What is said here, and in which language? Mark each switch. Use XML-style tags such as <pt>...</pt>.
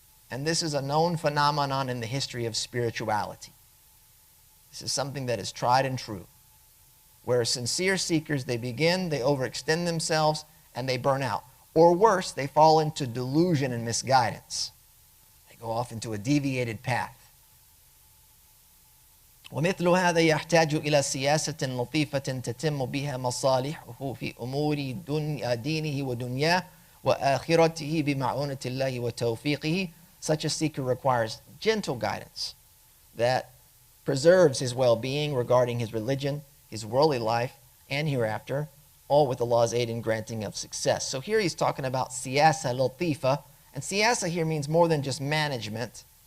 <en>And this is a known phenomenon in the history of spirituality. This is something that is tried and true, where sincere seekers, they begin, they overextend themselves, and they burn out. Or worse, they fall into delusion and misguidance. They go off into a deviated path.</en> <ar>ومثل هذا يحتاج إلى سياسة لطيفة تتم بها مصالحه في أمور دينه ودنياه وآخرته بمعونة الله وتوفيقه.</ar> <en>Such a seeker requires gentle guidance that preserves his well-being regarding his religion, his worldly life, and hereafter, all with Allah's aid and granting of success. So here he's talking about siyasa latifa, and siyasa here means more than just management.</en>